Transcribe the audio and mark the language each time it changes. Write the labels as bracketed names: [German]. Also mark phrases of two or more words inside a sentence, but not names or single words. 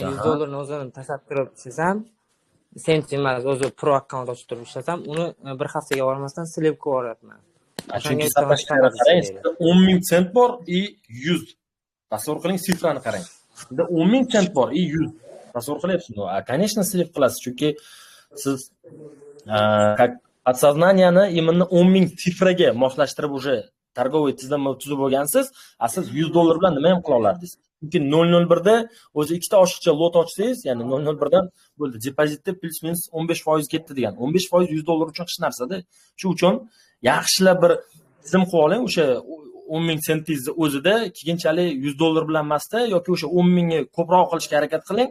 [Uzbek] 100 dollarni o'zini tashlab turib ishlasam, sent emas, o'zi pro akkaunt ochib turib ishlasam, uni bir haftaga bormasdan slipga yuboryapman. chunki sottashkani qarang, 10,000 sent bor и 100. Tasavvur qiling, sifrani qarang. Sizda 10,000 sent bor и 100. Tasavvur qilyapsizmi? Конечно, slip qilasiz, chunki siz [Russian] как подсознанияni именно [Uzbek] 10,000 sifraga moslashtirib [Russian] уже торговый [Uzbek] tizimni tuzib bo'lgansiz, siz 100 dollar bilan nima ham qila olardingiz? Chunki 001 da o'zi ikkita oshiqcha lot ochsangiz, ya'ni 001 dan bo'ldi, depozitda plus minus 15% ketdi degan. 15% 100 dollar uchun hech narsa-da. Shuning uchun yaxshilab bir tizim qilib oling, o'sha 10,000 sentingizni o'zida keyinchalik 100 dollar bilan emasda yoki o'sha 10,000 ni ko'proq qilishga harakat qiling.